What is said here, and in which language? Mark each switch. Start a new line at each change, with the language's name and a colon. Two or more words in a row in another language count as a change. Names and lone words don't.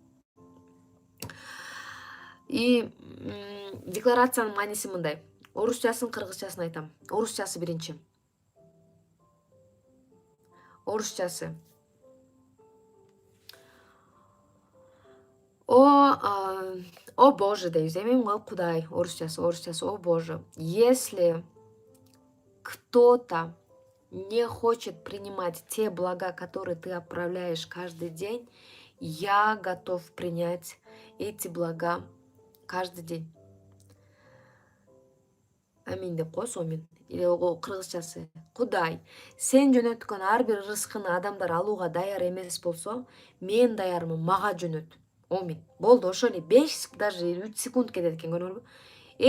Kyrgyz: И декларациянын мааниси мындай. Орусчасын, кыргызчасын айтам. Орусчасы биринчи. Орусчасы.
Russian: О Боже,
Kyrgyz: дейбиз. Эми Кудай. Орусчасы.
Russian: О Боже. Если кто-то не хочет принимать те блага, которые ты отправляешь каждый день, я готов принять эти блага каждый день.
Kyrgyz: Амин деп кой, сомин. Или кыргызчасы. Кудай, сен жөнөткөн ар бир рызкыны адамдар алууга даяр эмес болсо, мен даярмын, мага жөнөт. Омин. Болду, ошо эле 5, даже 3 секунд кетет экен, көрдүңөрбү?